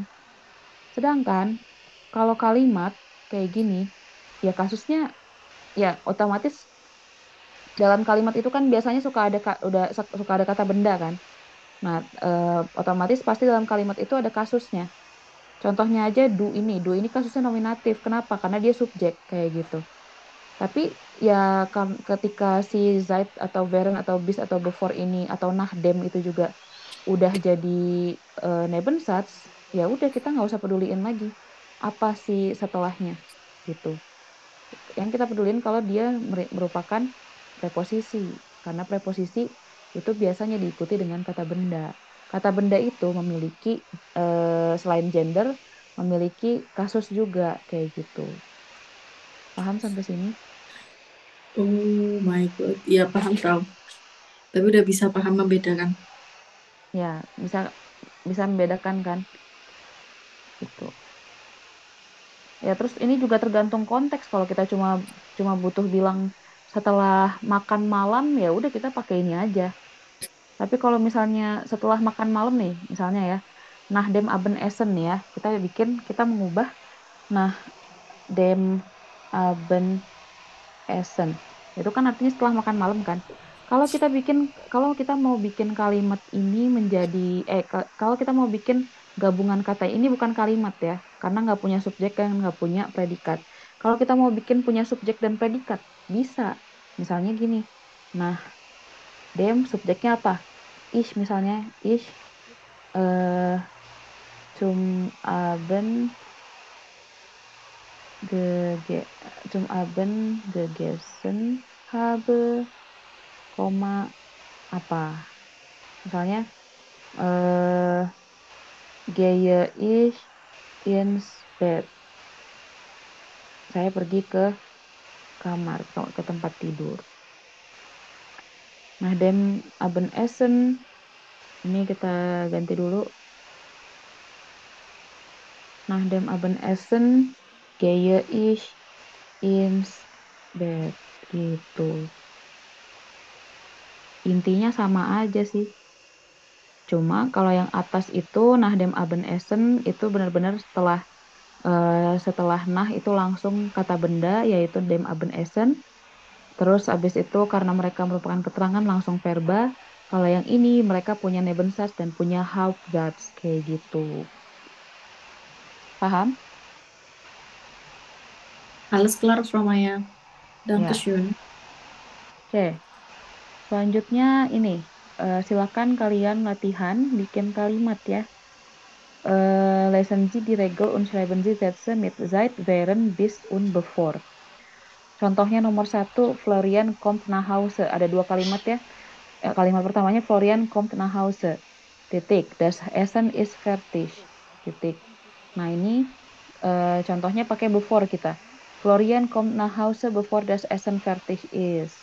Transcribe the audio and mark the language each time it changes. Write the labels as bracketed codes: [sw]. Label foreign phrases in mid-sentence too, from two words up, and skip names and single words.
[id] Sedangkan kalau kalimat kayak gini, ya kasusnya ya otomatis dalam kalimat itu kan biasanya suka ada kata benda kan. Nah, otomatis pasti dalam kalimat itu ada kasusnya. Contohnya aja du ini kasusnya nominatif. Kenapa? Karena dia subjek kayak gitu. Tapi ya ketika si Zeit atau während atau bis atau before ini atau [de] nach dem [id] itu juga udah jadi Nebensatz, ya udah kita nggak usah peduliin lagi apa sih setelahnya gitu. Yang kita pedulin kalau dia merupakan preposisi, karena preposisi itu biasanya diikuti dengan kata benda. Kata benda itu memiliki selain gender memiliki kasus juga kayak gitu. Paham sampai sini? [en] Oh my god, [id] ya paham, Frau. Tapi udah bisa paham membedakan. Ya, bisa membedakan kan? Gitu. Ya terus ini juga tergantung konteks. Kalau kita cuma butuh bilang setelah makan malam, ya udah kita pakai ini aja. Tapi kalau misalnya setelah makan malam nih, misalnya ya, [de] nach dem Abendessen ya, [id] kita mengubah [de] nach dem Abendessen. [id] Itu kan artinya setelah makan malam kan. Kalau kita mau bikin kalimat ini menjadi kalau kita mau bikin gabungan kata ini bukan kalimat ya, karena nggak punya subjek dan nggak punya predikat. Kalau kita mau bikin punya subjek dan predikat, bisa. Misalnya gini. Nah, dem subjeknya apa? [de] Ich misalnya. Ich zum Abend gegessen habe, [id] koma apa? [de] Misalnya gehe ich ins Bett. [id] Saya pergi ke kamar, ke tempat tidur. Nah, [de] dem Abendessen [id] ini kita ganti dulu. [de] Nach dem Abendessen gehe ich ins Bett gitu. [id] Intinya sama aja sih. Cuma kalau yang atas itu [de] nach dem Abendessen [id] itu benar-benar setelah nah itu langsung kata benda yaitu [de] dem Abendessen. [id] Terus abis itu karena mereka merupakan keterangan langsung verba. Kalau yang ini mereka punya Nebensatz dan punya Hauptsatz kayak gitu. Paham? [de] Alles klar, Frau Maya. Dankeschön. [id] Oke. Selanjutnya ini. Silakan kalian latihan bikin kalimat ya. [de] Lesen Sie die Regel und schreiben Sie Sätze mit seit, während, bis, und bevor. [id] Contohnya nomor 1, [de] Florian kommt nach Hause. [id] Ada 2 kalimat ya. Kalimat pertamanya [de] Florian kommt nach Hause. [id] Titik. [de] Das Essen ist fertig. [id] Titik. Nah ini contohnya pakai before kita. [de] Florian kommt nach Hause before das Essen fertig ist.